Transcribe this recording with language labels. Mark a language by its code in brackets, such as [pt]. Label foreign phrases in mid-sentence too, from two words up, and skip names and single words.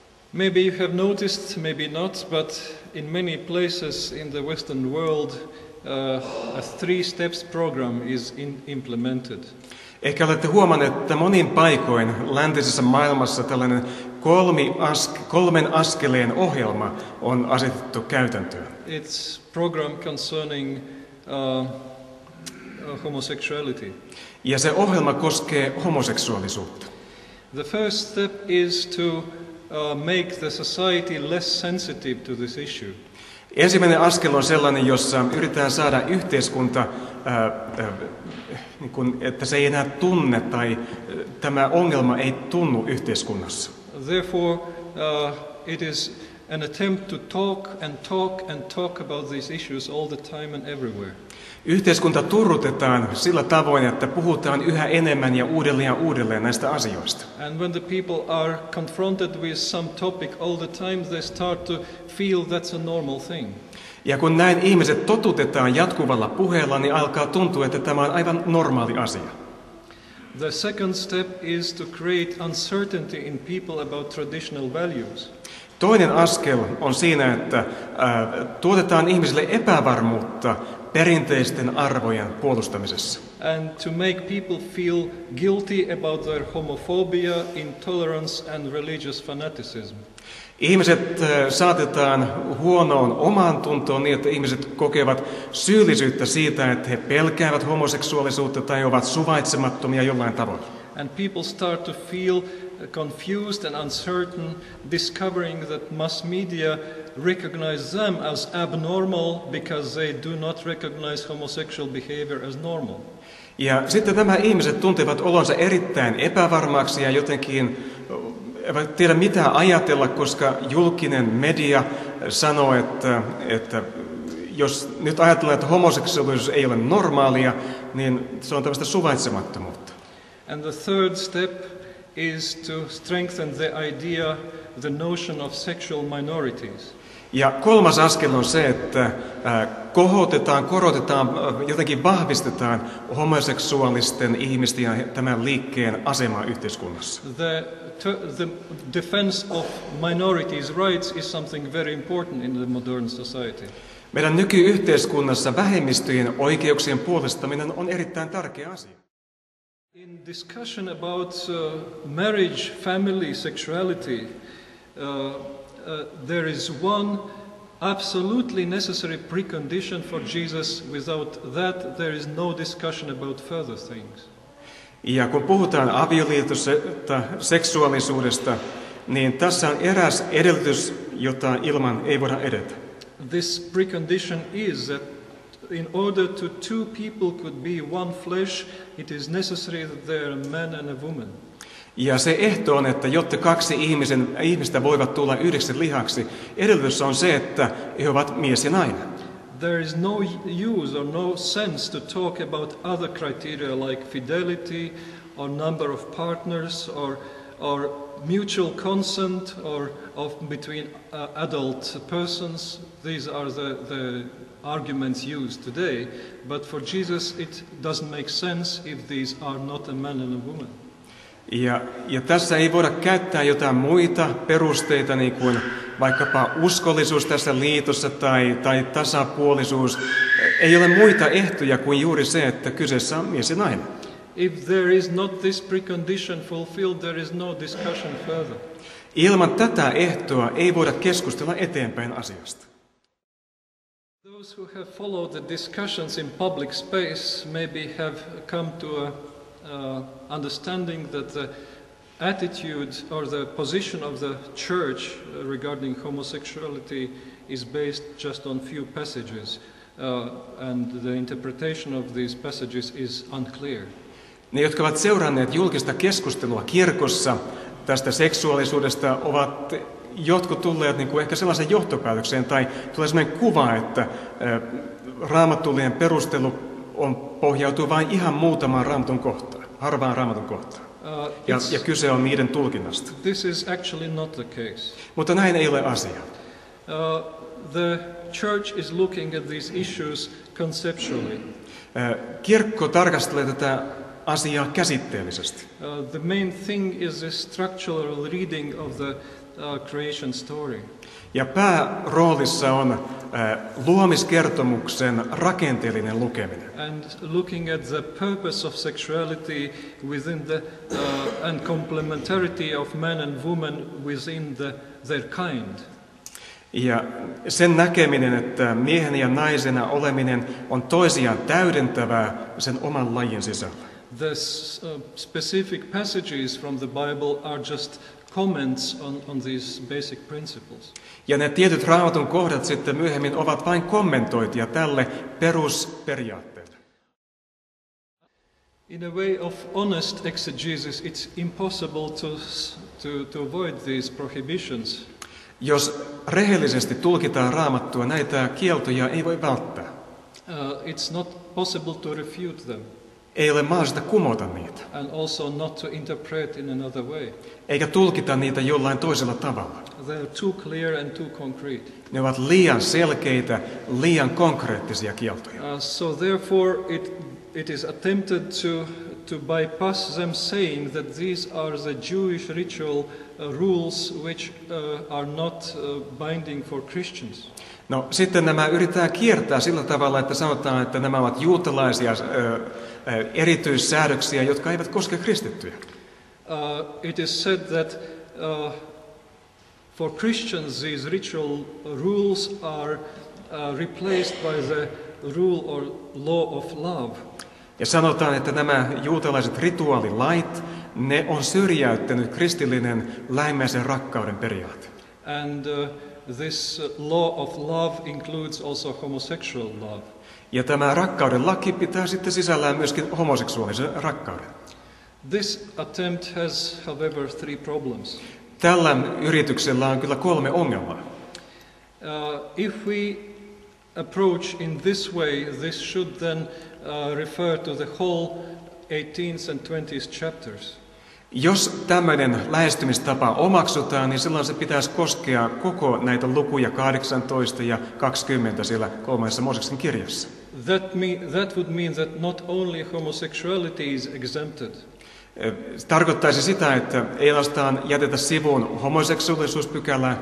[en] Maybe you have noticed, maybe not, but in many places in the Western world, a three-steps program is implemented. [fi] Ehkä olette huomanneet, että monin paikoin läntisessä maailmassa tällainen kolmen askeleen ohjelma on asetettu käytäntöön. [en] It's program concerning homosexuality. [fi] Ja se ohjelma koskee homoseksuaalisuutta. [en] The first step is to make the society less sensitive to this issue. [fi] Ensimmäinen askel on sellainen, jossa yritetään saada yhteiskunta, että se ei enää tunne tai tämä ongelma ei tunnu yhteiskunnassa. [en] Therefore, it is an attempt to talk and talk and talk about these issues all the time and everywhere. [fi] Yhteiskunta turrutetaan sillä tavoin, että puhutaan yhä enemmän ja uudelleen näistä asioista. [en] And when the people are confronted with some topic all the time, they start to feel that's a normal thing. [fi] Ja kun näin ihmiset totutetaan jatkuvalla puheella, niin alkaa tuntua, että tämä on aivan normaali asia. [en] The second step is to create uncertainty in people about traditional values. [fi] Toinen askel on siinä, että tuotetaan ihmisille epävarmuutta perinteisten arvojen puolustamisessa. [en] And to make people feel guilty about their homophobia, intolerance and religious fanaticism. [fi] Ihmiset saatetaan huonoon omaan tuntoon niin, että ihmiset kokevat syyllisyyttä siitä, että he pelkäävät homoseksuaalisuutta tai ovat suvaitsemattomia jollain tavoin. [en] And people start to feel confused and uncertain, discovering that mass media recognize them as abnormal because they do not recognize homosexual behavior as normal. [fi] Ja sitten nämä ihmiset tuntevat olonsa erittäin epävarmaksi ja jotenkin eivät tiedä mitä ajatella, koska julkinen media sanoo, että jos nyt ajatellaan, että homoseksuaalisuus ei ole normaalia, niin se on tällaista suvaitsemattomuutta. [en] And the third step is to strengthen the idea, the notion of sexual minorities. [fi] Ja kolmas askel on se, että korotetaan, jotenkin vahvistetaan homoseksuaalisten ihmisten ja tämän liikkeen asemaa yhteiskunnassa. [en] The defense of minorities' rights is something very important in the modern society. [fi] Meidän nykyyhteiskunnassa vähemmistöjen oikeuksien puolustaminen on erittäin tärkeä asia. [en] In discussion about marriage, family, sexuality, there is one absolutely necessary precondition for Jesus. Without that, there is no discussion about further things. [fi] Ja kun puhutaan avioliitosta, seksuaalisuudesta, niin tässä on eräs edellytys, jota ilman ei voida edetä. [en] This precondition is that in order to two people could be one flesh, it is necessary that there are a man and a woman. [fi] Ja se ehto on, että jotta kaksi ihmistä voivat tulla yhdeksi lihaksi, edellytys on se, että he ovat mies ja nainen. [en] There is no use or no sense to talk about other criteria like fidelity or number of partners or mutual consent or between adult persons. These are the arguments used today, but for Jesus it doesn't make sense if these are not a man and a woman. [fi] Ja tässä ei voida käyttää jotain muita perusteita, niin kuin vaikkapa uskollisuus tässä liitossa tai tasapuolisuus. Ei ole muita ehtoja kuin juuri se, että kyseessä on mies ja nainen. [en] If there is not this precondition fulfilled, there is no discussion further. [fi] Ilman tätä ehtoa ei voida keskustella eteenpäin asiasta. [en] Those who have followed the discussions in public space maybe have come to a understanding that the attitude or the position of the church regarding homosexuality is based just on few passages, and the interpretation of these passages is unclear. [fi] Ne, jotka ovat seuranneet julkista keskustelua kirkossa tästä seksuaalisuudesta, ovat jotkut tulleet niin kuin ehkä sellaisen johtopäätökseen tai tulee sellainen kuva, että raamatullinen perustelu pohjautuu vain ihan muutamaan raamatun kohtaan, harvaan raamatun kohtaan. Ja kyse on niiden tulkinnasta. [en] This is actually not the case. [fi] Mutta näin ei ole asia. [en] The church is looking at these issues conceptually. [fi] Kirkko tarkastelee tätä asiaa käsitteellisesti. [en] The main thing is a structural reading of creation story. [fi] Ja pääroolissa on luomiskertomuksen rakenteellinen lukeminen. [en] And looking at the purpose of sexuality within the and complementarity of man and woman within their kind. [fi] Ja sen näkeminen, että miehen ja naisena oleminen on toisiaan täydentävää sen oman lajin sisällä. [en] The specific passages from the Bible are just comments on these basic principles. [fi] Ja ne tietyt raamatun kohdat sitten myöhemmin ovat vain kommentointia tälle perusperiaatteelle. [en] In a way of honest exegesis, it's impossible to avoid these prohibitions. [fi] Jos rehellisesti tulkitaan raamattua, näitä kieltoja ei voi välttää. [en] It's not possible to refute them. [fi] Ei ole mahdollista kumota niitä. [en] And also not to interpret in another way. [fi] Eikä tulkita niitä jollain toisella tavalla. [en] They are too clear and too concrete. [fi] Ne ovat liian selkeitä, liian konkreettisia kieltoja. [en] So therefore it is attempted to bypass them, saying that these are the Jewish ritual rules which are not binding for Christians. [fi] No sitten nämä yritetään kiertää sillä tavalla, että sanotaan, että nämä ovat juutalaisia erityissäädöksiä, jotka eivät koske kristittyjä. [en] It is said that for Christians these ritual rules are replaced by the rule or law of love. [fi] Ja sanotaan, että nämä juutalaiset rituaalilait, ne on syrjäyttänyt kristillinen lähimmäisen rakkauden periaate. [en] And this law of love includes also homosexual love. [fi] Ja tämä rakkauden laki pitää sitten sisällään myöskin homoseksuaalisen rakkauden. [en] This attempt has, however, 3 problems. [fi] Tällä yrityksellä on kyllä 3 ongelmaa. [en] If we approach in this way, this should then refer to the whole 18th and 20th chapters. [fi] Jos tämmöinen lähestymistapa omaksutaan, niin silloin se pitäisi koskea koko näitä lukuja 18 ja 20 siellä 3. Mooseksen kirjassa. [en] That would mean that not only homosexuality is exempted. [fi] Tarkoittaisi sitä, että ei ainoastaan jätetä sivuun homoseksuaalisuuspykälää,